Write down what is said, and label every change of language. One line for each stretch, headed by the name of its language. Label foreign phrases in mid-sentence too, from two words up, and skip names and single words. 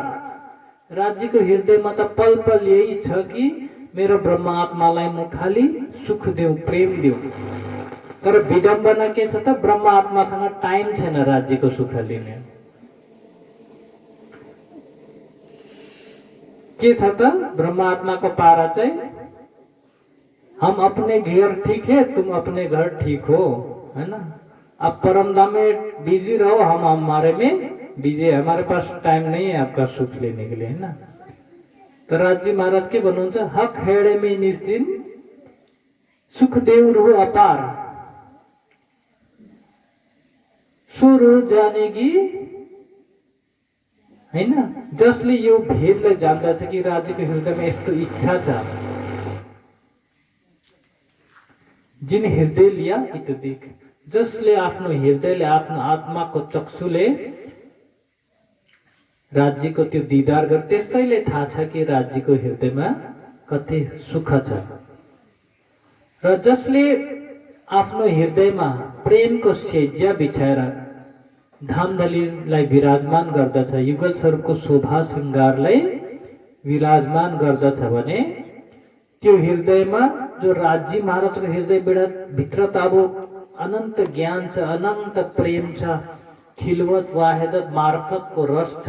Nepali: राज्यको हृदयमा त पल पल यही छ कि मेरो ब्रह्म आत्मालाई म खाली सुख देऊ, प्रेम देऊ। तर विडम्बना के छ त, ब्रह्म आत्मासँग टाइम छैन राज्यको सुख लिने। के छ त ब्रह्म आत्माको पारा चाहिँ,
Hindi: हम अपने घर ठीक है तुम अपने घर ठीक हो, है ना। आप परमधाम में बिजी रहो, हम हमारे में बिजी है, हमारे पास टाइम नहीं है आपका सुख लेने के लिए, है ना।
Nepali: तो राजी महाराज के भन्नुहुन्छ,
Hindi: हक हेडे में निस दिन सुख देऊ रुह अपार, सो रुह जानेगी,
Nepali: हैन। जसले यो भेदलाई जान्दछ कि राज्यको हृदयमा यस्तो इच्छा छ,
Hindi: जिन हृदय लिया इत दिक।
Nepali: जसले आफ्नो हृदयले आफ्नो आत्माको चक्षुले राज्यको त्यो दिदार गर्छ, त्यसैले थाहा छ कि राज्यको हृदयमा कति सुख छ। र जसले आफ्नो हृदयमा प्रेमको सेज्या बिछाएर धामधलीलाई विराजमान गर्दछ, युगल स्वरूपको शोभा श्रृङ्गारलाई विराजमान गर्दछ भने त्यो हृदयमा जो राज्य महाराजको हृदय भित्र त अब अनन्त ज्ञान छ, अनन्त प्रेम छ, खिलवत वाहिदत मार्फतको रस छ।